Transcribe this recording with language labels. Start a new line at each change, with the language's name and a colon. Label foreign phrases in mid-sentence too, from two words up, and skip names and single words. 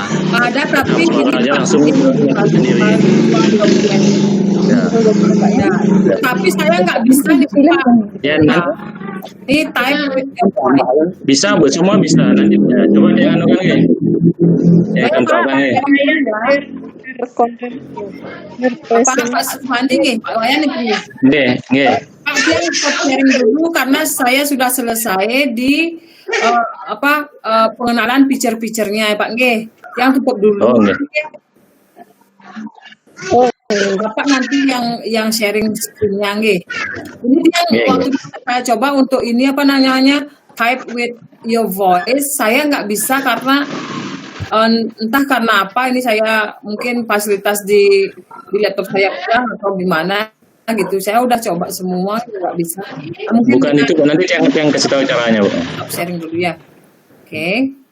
Indonesian: Ada, tapi suaranya langsung sendiri. Tapi saya nggak bisa dibuka. Ya, Ini type bisa Bu, semua bisa. Nanti coba jangan kan ya. Ya kan programnya. Pak Sumandi nggih, Pak Wayan nggih. Nggih. Pak Dian sharing dulu karena saya sudah selesai di pengenalan feature-featurenya Pak nggih. Yang tutup dulu. Bapak nanti yang
English: sharing screen-
Indonesian: nya nggih. Ini dia waktu saya coba untuk ini
English: type with your voice,
Indonesian: saya nggak bisa karena entah karena apa, ini saya mungkin fasilitas di laptop saya kurang atau gimana gitu. Saya udah coba semua nggak bisa. Mungkin bukan itu nanti yang kasih tahu caranya Bu. Sharing dulu ya. Oke.